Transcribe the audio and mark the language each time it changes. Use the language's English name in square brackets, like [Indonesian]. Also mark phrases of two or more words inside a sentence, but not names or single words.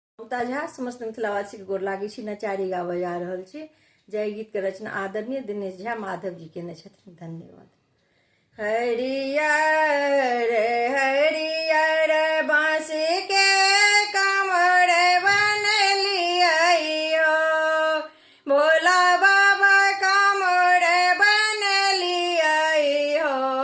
[Maithili] ममता झा समस्त मिथिलावासी के गोर लागी छी। नचारी गाबऽ जा रहल छी। जय गीत के रचना आदरणीय दिनेश झा माधव जी केने छथिन। धन्यवाद। हरियर हरियर बाँस के कमर बनलियो, भोला बाबा कमर बनलियो।